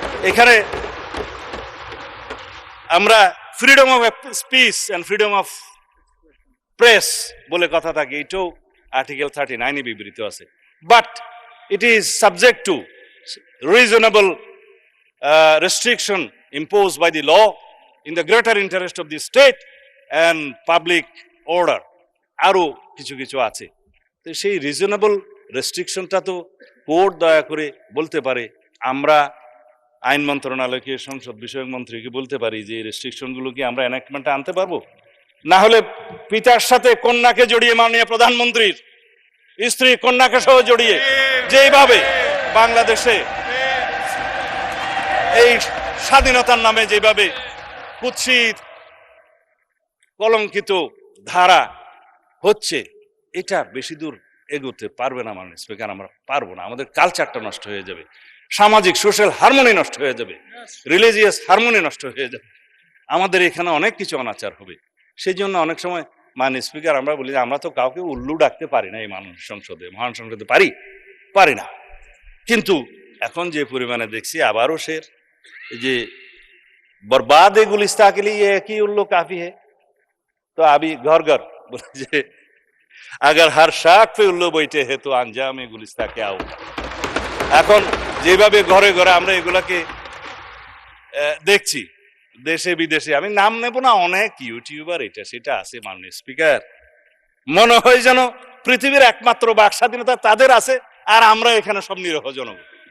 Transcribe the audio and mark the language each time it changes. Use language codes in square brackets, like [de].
[bn] এখানে আমরা freedom of speech and freedom of press বলে কথা থাকে, এটাও আর্টিকেল 39-এ বিবৃত আছে। [en] But it is subject to reasonable restriction imposed by the law in the greater interest of the state and public order. [bn] আরো কিছু কিছু আছে, তো সেই রিজনেবল রেস্ট্রিকশনটা তো কোর্ট দয়া করে বলতে পারে। আমরা আইন মন্ত্রণালয়কে, সংসদ বিষয়ক মন্ত্রীকে বলতে পারি যে এই রেস্ট্রিকশনগুলো কি আমরা এনাক্টমেন্টে আনতে পারবো? না হলে পিতার সাথে কন্যাকে জড়িয়ে, মাননীয় প্রধানমন্ত্রীর স্ত্রী কন্যাকে সহ জড়িয়ে যেভাবে বাংলাদেশে এই স্বাধীনতার নামে যেভাবে কুৎসিত কলঙ্কিত ধারা হচ্ছে, এটা বেশি দূর এগোতে পারবে না মাননীয় স্পিকার। আমরা পারবো না, আমাদের কালচারটা নষ্ট হয়ে যাবে, সামাজিক সোশ্যাল হারমোনি নষ্ট হয়ে যাবে, রিলিজিয়াস হারমোনি নষ্ট হয়ে যাবে, আমাদের এখানে অনেক কিছু অনাচার হবে। সেই জন্য অনেক সময় মাননীয় স্পিকার আমরা বলি যে আমরা তো কাউকে উল্লু ডাকতে পারি না এই মানুষ সংসদে, মহান সংসদে পারি না। কিন্তু এখন যে পরিমাণে দেখছি আবারও যে [hi] बर्बाद गुलिस्ता के लिए एक ही उल्लू काफी है। तो अभी घर घर बोले जे अगर हर शाख पे उल्लू बैठे हैं तो अंजाम गुलिस्ता क्या होगा। [bn] এখন যেভাবে ঘরে ঘরে আমরা এগুলাকে দেখছি দেশে বিদেশে, আমি নাম নেব না, অনেক ইউটিউবার এটা সেটা আছে মাননীয় স্পিকার, মনে হয় যেন পৃথিবীর একমাত্র বাক স্বাধীনতা তাদের আছে আর আমরা এখানে সব নিরহ জনগণ।